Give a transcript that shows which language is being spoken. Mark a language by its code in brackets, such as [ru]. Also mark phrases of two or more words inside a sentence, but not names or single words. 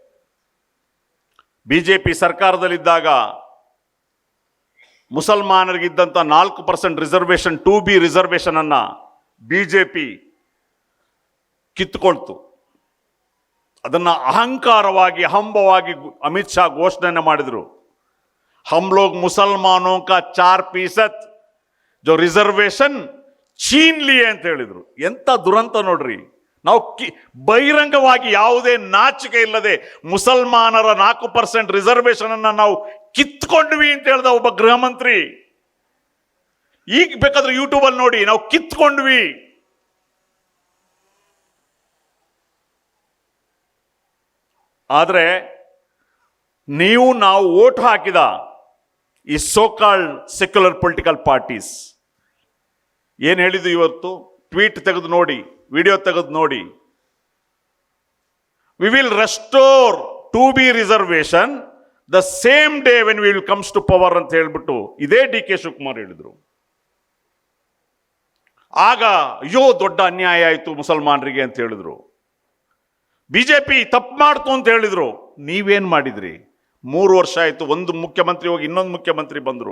[kn] BJP ಸರ್ಕಾರದಲ್ಲಿದ್ದಾಗ ಮುಸಲ್ಮಾನರಿಗಿದ್ದಂಥ 4% ರಿಸರ್ವೇಷನ್, 2B ರಿಸರ್ವೇಷನ್ ಅನ್ನ BJP ಕಿತ್ತುಕೊಳ್ತು. ಅದನ್ನ ಅಹಂಕಾರವಾಗಿ, ಹಂಬವಾಗಿ ಅಮಿತ್ ಶಾ ಘೋಷಣೆಯನ್ನು ಮಾಡಿದರು. [hi] हम लोग मुसलमानों का 4% जो रिजर्वेशन छीन लिए [kn] ಅಂತ ಹೇಳಿದ್ರು. ಎಂತ ದುರಂತ ನೋಡ್ರಿ. ನಾವು ಬಹಿರಂಗವಾಗಿ ಯಾವುದೇ ನಾಚಿಕೆ ಇಲ್ಲದೆ ಮುಸಲ್ಮಾನರ 4% ರಿಸರ್ವೇಷನ್ ಅನ್ನ ನಾವು ಕಿತ್ಕೊಂಡ್ವಿ ಅಂತ ಹೇಳ್ದ ಒಬ್ಬ ಗೃಹ ಮಂತ್ರಿ. ಈಗ ಬೇಕಾದ್ರೆ ಯೂಟ್ಯೂಬ್ ಅಲ್ಲಿ ನೋಡಿ, ನಾವು ಕಿತ್ಕೊಂಡ್ವಿ. ಆದರೆ ನಾವು ವೋಟ್ ಹಾಕಿದ ಈ [en] so-called secular political parties [kn] ಏನು ಹೇಳಿದ್ದು ಇವತ್ತು? ಟ್ವೀಟ್ ತೆಗೆದು ನೋಡಿ, ವಿಡಿಯೋ ತೆಗೆದು ನೋಡಿ. [en] we will restore 2 B reservation the same day when we will comes to power [kn] ಅಂತ ಹೇಳ್ಬಿಟ್ಟು ಇದೇ DK ಶಿವಕುಮಾರ್ ಹೇಳಿದ್ರು. ಆಗ ಅಯ್ಯೋ ದೊಡ್ಡ ಅನ್ಯಾಯ ಆಯಿತು ಮುಸಲ್ಮಾನರಿಗೆ ಅಂತ ಹೇಳಿದ್ರು. ಬಿಜೆಪಿ ತಪ್ಪು ಮಾಡ್ತು ಅಂತ ಹೇಳಿದ್ರು. ನೀವೇನ್ ಮಾಡಿದ್ರಿ? 3 ವರ್ಷ ಆಯಿತು, ಒಂದು ಮುಖ್ಯಮಂತ್ರಿ ಹೋಗಿ ಇನ್ನೊಂದು ಮುಖ್ಯಮಂತ್ರಿ ಬಂದರು.